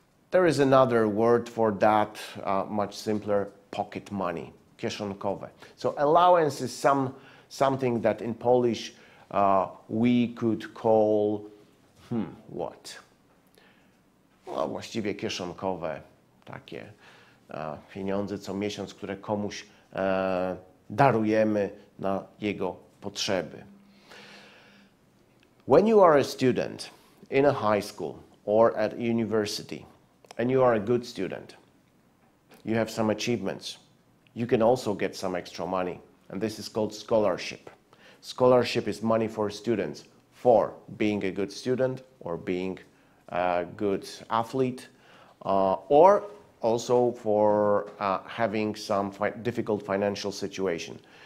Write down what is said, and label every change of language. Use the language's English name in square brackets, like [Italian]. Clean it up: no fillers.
[English] There is another word for that, much simpler, pocket money, kieszonkowe. So allowance is something that in Polish we could call, what? [Polish] No, właściwie kieszonkowe, takie pieniądze co miesiąc, które komuś darujemy na jego potrzeby. [English] When you are a student in a high school or at university, and you are a good student, you have some achievements, you can also get some extra money, and this is called scholarship. Scholarship is money for students for being a good student or being a good athlete, or also for having some difficult financial situation.